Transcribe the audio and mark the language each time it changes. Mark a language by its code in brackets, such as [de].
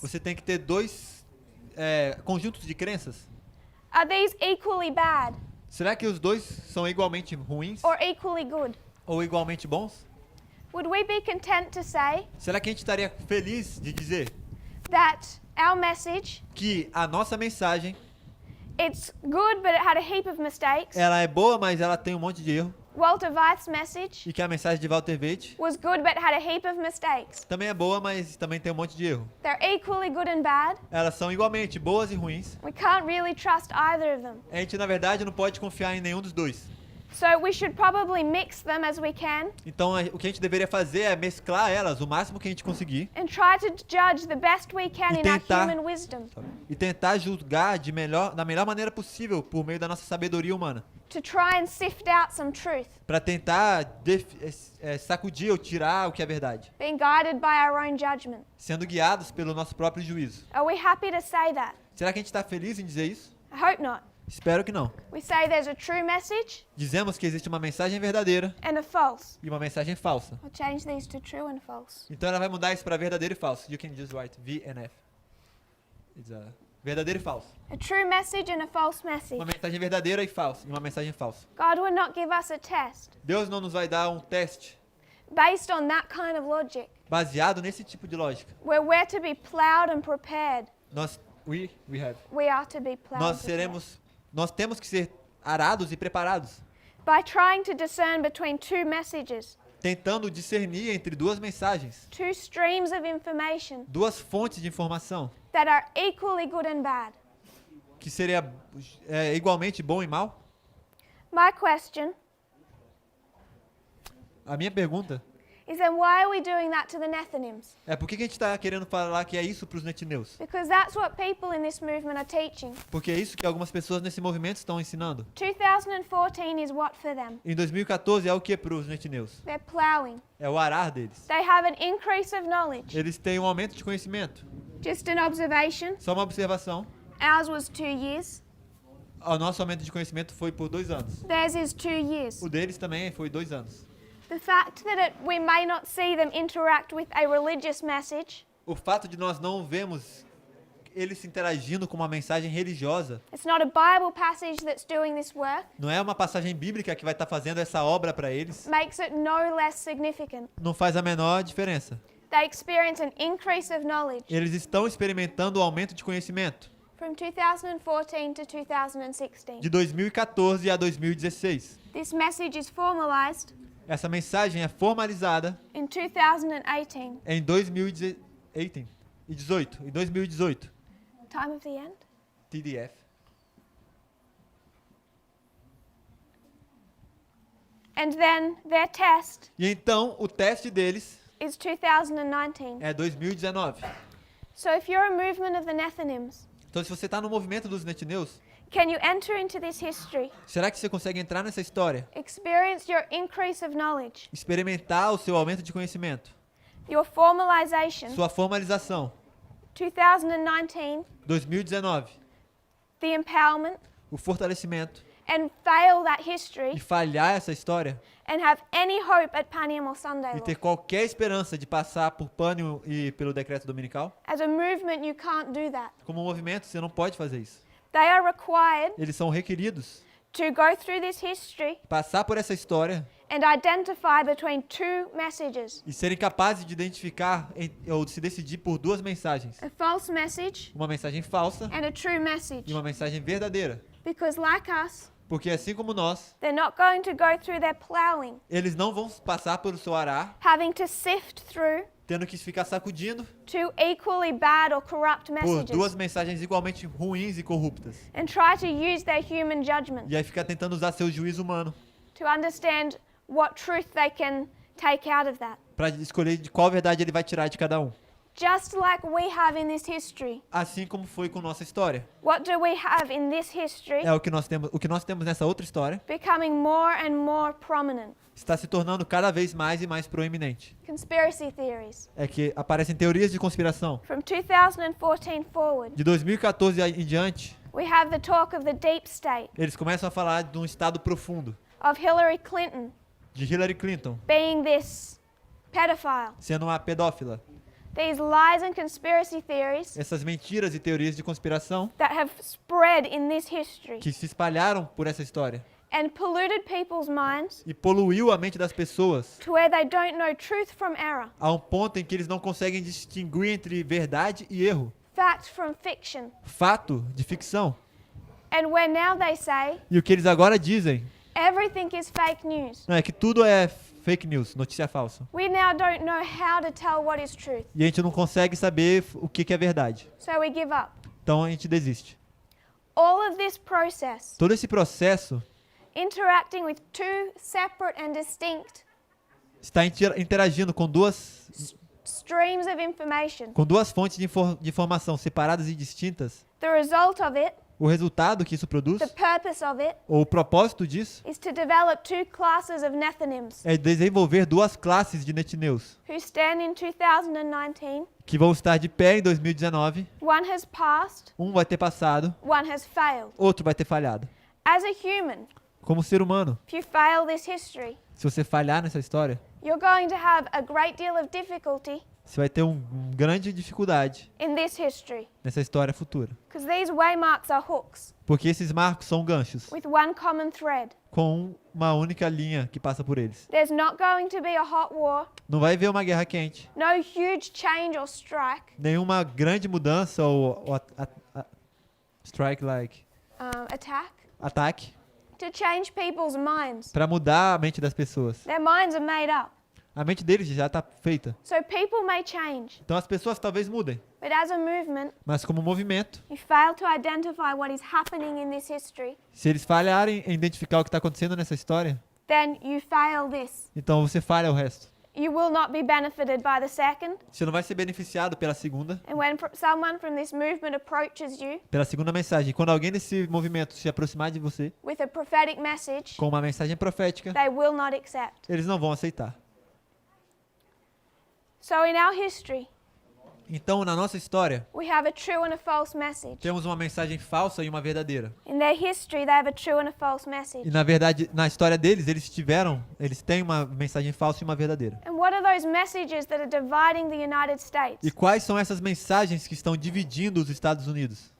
[pt] você tem que ter dois conjuntos de crenças. [en] Are these equally bad [pt] Será que os dois são igualmente ruins [en] or equally good? [pt] ou igualmente bons? [en] Would we be content to say [pt] Será que a gente estaria feliz de dizer [en] that our message, [pt] que a nossa mensagem, [en] it's good but it had a heap of mistakes? [pt] ela é boa, mas ela tem um monte de erro, [en] Walter Weith's message [pt] e que a mensagem de Walter Weith [en] was good but had a heap of mistakes. [pt] também é boa, mas também tem um monte de erro. [en] They're equally good and bad. [pt] Elas são igualmente boas e ruins. [en] We can't really trust either of them. [pt] A gente, na verdade, não pode confiar em nenhum dos dois. [en] So we should probably mix them as we can [pt] Então o que a gente deveria fazer é mesclar elas o máximo que a gente conseguir [en] and try to judge the best we can [pt] E [en] in our [pt] tentar- [en] human wisdom. [pt] e tentar julgar da melhor maneira possível por meio da nossa sabedoria humana, [en] To try and sift out some truth, [pt] para tentar sacudir ou tirar o que é verdade, [en] being guided by our own judgment. [pt] sendo guiados pelo nosso próprio juízo. [en] Are we happy to say that? [pt] Será que a gente está feliz em dizer isso? [en] I hope not. [pt] Espero que não. [en] We say there's a true message [pt] Dizemos que existe uma mensagem verdadeira [en] and a false. [pt] e uma mensagem falsa. [en] I'll change these to true and false. [pt] Então ela vai mudar isso para verdadeiro e falso. [en] You can just write V and F. [pt] It's verdadeiro e falso. [en] A true message and a false message. [pt] Uma mensagem verdadeira e falsa. E uma mensagem falsa. [en] God would not give us a test [pt] Deus não nos vai dar um teste [en] based on that kind of logic, [pt] baseado nesse tipo de lógica. [en] where we're to be plowed and prepared. We have. We are to be plowed and prepared. [pt] Nós temos que ser arados e preparados, [en] By trying to discern between two messages, [pt] tentando discernir entre duas mensagens, [en] two streams of information [pt] duas fontes de informação, [en] that are equally good and bad. [pt] que seria igualmente bom e mal. [en] My question [pt] A minha pergunta [en] is then why are we doing that to the Nethinims? [pt] é por que a gente está querendo falar que é isso para os netineus? [en] Because that's what people in this movement are teaching. [pt] Porque é isso que algumas pessoas nesse movimento estão ensinando. [en] 2014 is what for them? [pt] Em 2014 é o que para os netineus? [en] They're plowing. [pt] É o arar deles. [en] They have an increase of knowledge. [pt] Eles têm um aumento de conhecimento. [en] Just an observation. [pt] Só uma observação. [en] Ours was 2 years. [pt] O nosso aumento de conhecimento foi por 2 anos. [en] Theirs is 2 years. [pt] O deles também foi 2 anos. [en] The fact that we may not see them interact with a religious message, [pt] O fato de nós não vemos eles se interagindo com uma mensagem religiosa, [en] it's not a Bible passage that's doing this work, [pt] não é uma passagem bíblica que vai estar fazendo essa obra para eles, [en] makes it no less significant. [pt] não faz a menor diferença. [en] They experience an increase of knowledge [pt] Eles estão experimentando o aumento de conhecimento [en] from 2014 to 2016. [pt] de 2014 a 2016. [en] This message is formalized [pt] Essa mensagem é formalizada [en] in 2018. [pt] em 2018. Em 2018. [en] Time of the end? [pt] TDF. [en] And then their test [pt] E então o teste deles [en] is 2019. [pt] é 2019. [en] So if you're a movement of the Nethinims, [pt] Então se você está no movimento dos netineus, [en] can you enter into this history, [pt] será que você consegue entrar nessa história? [en] experience your increase of knowledge, [pt] Experimentar o seu aumento de conhecimento, [en] your formalization, [pt] sua formalização, [en] 2019, [pt] 2019, [en] the empowerment, [pt] o fortalecimento [en] and fail that [pt] e [en] history [pt] falhar essa história [en] and have any hope at Panium or Sunday [pt] e [en] Law. [pt] ter qualquer esperança de passar por pânio e pelo decreto dominical, [en] As a movement, you can't do that. [pt] como movimento você não pode fazer isso. [en] They are required [pt] Eles são requeridos [en] to go through this history [pt] passar por essa história [en] and identify between two messages, [pt] e serem capazes de identificar ou de se decidir por duas mensagens, [en] a false message [pt] uma mensagem falsa [en] and a true message. [pt] e uma mensagem verdadeira, [en] Because like us, [pt] porque assim como nós, [en] they're not going to go through their plowing, [pt] eles não vão passar pelo seu arar, [en] having to sift through [pt] tendo que ficar sacudindo [en] two equally bad or corrupt [pt] por [en] messages [pt] duas mensagens igualmente ruins e corruptas. [en] and try to use their human judgment [pt] E aí ficar tentando usar seu juízo humano [en] to understand what truth they can take out of that. [pt] para escolher de qual verdade ele vai tirar de cada um. [en] Just like we have in this history. [pt] Assim como foi com nossa história. [en] What do we have in this history [pt] É o que nós temos nessa outra história [en] becoming more and more prominent? [pt] está se tornando cada vez mais e mais proeminente. [en] Conspiracy theories. [pt] É que aparecem teorias de conspiração. [en] From 2014 forward, [pt] De 2014 em diante, [en] we have the talk of the deep state, [pt] eles começam a falar de um estado profundo, [en] of Hillary Clinton [pt] de Hillary Clinton [en] being this pedophile. [pt] sendo uma pedófila. [en] These lies and conspiracy theories [pt] Essas mentiras e teorias de conspiração [en] that have spread in this history [pt] que se espalharam por essa história [en] and polluted people's minds [pt] e poluiu a mente das pessoas [en] to where they don't know truth from error, [pt] a um ponto em que eles não conseguem distinguir entre verdade e erro, [en] fact from fiction. [pt] fato de ficção. [en] And where now they say [pt] E o que eles agora dizem [en] everything is fake news. [pt] é que tudo é fake news, notícia falsa. [en] We now don't know how to tell what is truth, [pt] E a gente não consegue saber o que é verdade. [en] so we give up. [pt] Então a gente desiste. [en] All of this process [pt] Todo esse processo [en] interacting with two separate and distinct [pt] está interagindo com duas [en] streams of information. [pt] fontes de informação separadas e distintas, [en] The result of it, [pt] o resultado que isso produz, [en] the purpose of it, [pt] ou o propósito disso, [en] is to develop two classes of Nethinims [pt] é desenvolver duas classes de netineus, [en] who stand in 2019. [pt] que vão estar de pé em 2019. [en] One has passed, [pt] Um vai ter passado, [en] one has failed. [pt] outro vai ter falhado. [en] As a human, [pt] Como ser humano, [en] if you fail this history, [pt] se você falhar nessa história, [en] you're going to have a great deal of difficulty [pt] você vai ter uma grande dificuldade [en] in this history, [pt] nessa história futura. [en] because these waymarks are hooks [pt] Porque esses marcos são ganchos, [en] with one common thread. [pt] com uma única linha que passa por eles. [en] There's not going to be a hot war, [pt] Não vai haver uma guerra quente, [en] no huge change or strike, [pt] nenhuma grande mudança ou [en] strike like attack, [pt] ataque [en] to change people's minds. [pt] para mudar a mente das pessoas. [en] Their minds are made up. [pt] A mente deles já está feita. [en] So people may change, [pt] Então as pessoas talvez mudem, [en] but as a movement, [pt] mas como movimento, [en] you fail to identify what is happening in this history, [pt] se eles falharem em identificar o que está acontecendo nessa história, [en] then you fail this. [pt] então você falha o resto. [en] You will not be benefited by the second. [pt] Você não vai ser beneficiado pela segunda [en] Someone from this movement approaches you [pt] mensagem. Quando alguém desse movimento se aproximar de você [en] with a prophetic message, [pt] com uma mensagem profética, [en] they will not accept. [pt] eles não vão aceitar. [en] So in our history, [pt] Então, na nossa história, [en] we have a true and a false message. [pt] temos uma mensagem falsa e uma verdadeira. [en] In their history, they have a true and a false message. [pt] E na verdade, na história deles, eles têm uma mensagem falsa e uma verdadeira. [en] And what are those messages that are dividing the United States? [pt] E quais são essas mensagens que estão dividindo os Estados Unidos,